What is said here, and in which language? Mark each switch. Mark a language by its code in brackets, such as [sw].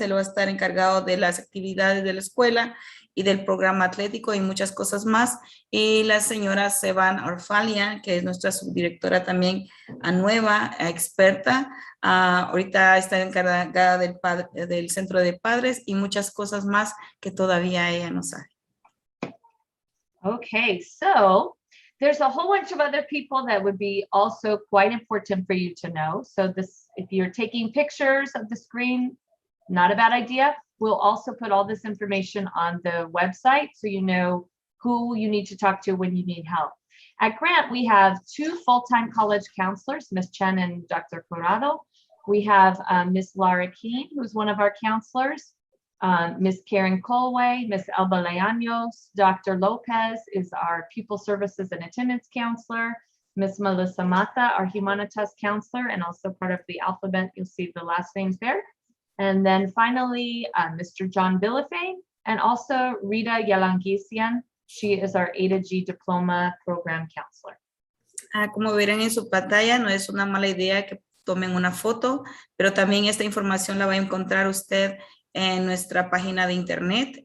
[es] Él va a estar encargado de las actividades de la escuela y del programa atlético y muchas cosas más. Y la señora Sevan Urfalian, que es nuestra subdirectora también nueva, experta. Ahorita está encargada del centro de padres y muchas cosas más que todavía ella no sabe. [en] Okay, so there's a whole bunch of other people that would be also quite important for you to know. So if you're taking pictures of the screen, not a bad idea. We'll also put all this information on the website so you know who you need to talk to when you need help. At Grant, we have 2 full-time college counselors, Ms. Chen and Dr. Corrado. We have Ms. Laura Keene, who's one of our counselors. Ms. Karen Colway, Ms. Elba Leaños, Dr. Lopez is our pupil services and attendance counselor. Ms. Melissa Mata, our humanitas counselor, and also part of the alphabet. You'll see the last names there. And then finally, Mr. John Billifane, and also Rita Yalangisian. She is our A to G diploma program counselor. [es] Como verán en su pantalla, no es una mala idea que tomen una foto, pero también esta información la va a encontrar usted en nuestra página de internet.